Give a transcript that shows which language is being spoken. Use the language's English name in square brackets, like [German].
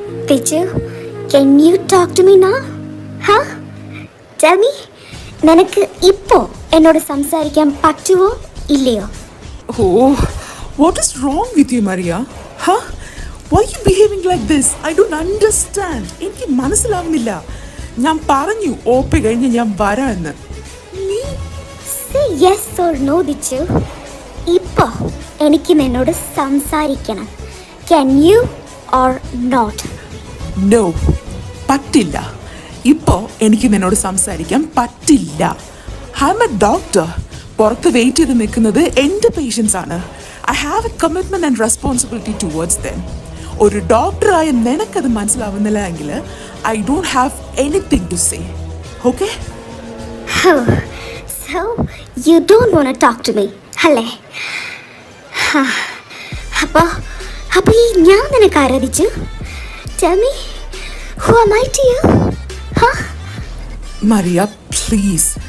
[English] Dichu, can you talk to me now? Huh? Tell me. [Malayalam] നിനക്ക് ഇപ്പോ എന്നോട് സംസാരിക്കാൻ പറ്റുമോ ഇല്ലയോ? [English] Oh, what is wrong with you, Maria? Huh? Why are you behaving like this? I don't understand. [Malayalam] എനിക്ക് മനസ്സിലാവുന്നില്ല. ഞാൻ പറഞ്ഞു ഓപ്പി കഴിഞ്ഞ് ഞാൻ വരാമെന്ന്. [English] Say yes or no, Dichu. [Malayalam] ഇപ്പോ എനിക്ക് നിന്നോട് സംസാരിക്കണം. [English] Can you or not? [Malayalam] No, പറ്റില്ല. ഇപ്പോ എനിക്ക് നിന്നോട് സംസാരിക്കാൻ പറ്റില്ല. [English] I am a doctor. [Malayalam] പുറത്ത് വെയിറ്റ് ചെയ്ത് നിൽക്കുന്നത് എൻ്റെ പേഷ്യൻസ് ആണ്. [English] I have a commitment and responsibility towards them. [Malayalam] ഒരു ഡോക്ടറായ നിനക്കത് മനസ്സിലാവുന്നില്ല എങ്കിൽ [English] I don't have anything to say. Okay? So you don't want to talk to me, അല്ലേ? [Malayalam] അപ്പോൾ ഈ ഞാൻ നിനക്ക് ആരാധിച്ചു? [English] Tell me, who am I to you? Huh? Maria, please.